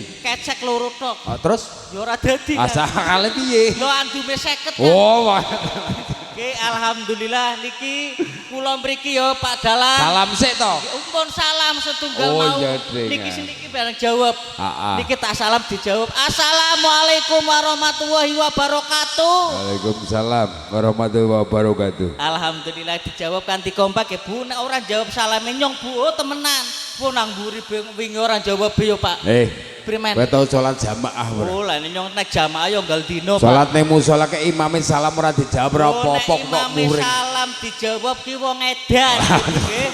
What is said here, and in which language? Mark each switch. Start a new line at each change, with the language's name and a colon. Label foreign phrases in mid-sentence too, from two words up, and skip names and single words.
Javanese: Kecek loro tok. Terus Ya ora dadi. Kang. asale piye? Lho andume 50 Kang. Oh, wah. Oke, alhamdulillah niki kula mriki ya Pak Dalang. Salam sik to. Umpun salam setunggal Oh, mau. iya, Deng. Niki niki bareng jawab. Heeh. Niki tak salam dijawab.
Arabic: السلام عليكم ورحمة الله وبركاته. وعليكم السلام ورحمة الله وبركاته.
Javanese: Alhamdulillah dijawab kanthi kompak ya Bu. Nek ora jawab salame nyong Bu, oh temenan. Bu nang mburi wingi ora jawab ya Pak. Primen. Kowe tau salat jamaah ora? Oh lah nyong nek jamaah yo nggal dino Pak. Salat ning musala ke imame salam ora dijawab ora apa-apa kok imame muring. salam dijawab ki wong edan nggih.